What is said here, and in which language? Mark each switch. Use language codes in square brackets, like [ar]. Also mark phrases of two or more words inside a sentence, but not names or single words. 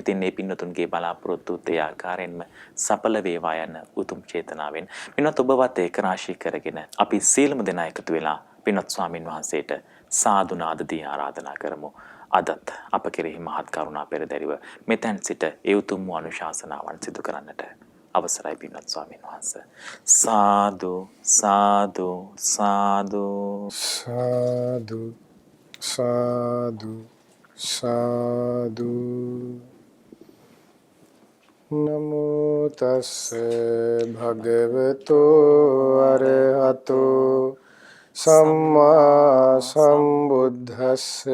[si] ඉතින් මේ පින්වතුන්ගේ බලාපොරොත්තුත් ඒ ආකාරයෙන්ම සඵල වේවා යන උතුම් චේතනාවෙන් පින්වත් ඔබවත් ඒක රාශී කරගෙන අපි සීලමු දෙනා එකතු වෙලා පින්වත් ස්වාමින් වහන්සේට සාදු නාද දී ආරාධනා කරමු. අදත් අප කෙරෙහි මහත් කරුණා පෙරදැරිව මෙතෙන් සිට ඒ උතුම් වූ අනුශාසනාවන් සිදු කරන්නට අවසරයි පින්වත් ස්වාමීන් වහන්සේ. සාදු සාදු සාදු සාදු සාදු සාදු. [pi] නමෝ තස්ස භගවතෝ අරහතෝ සම්මා සම්බුද්දස්ස.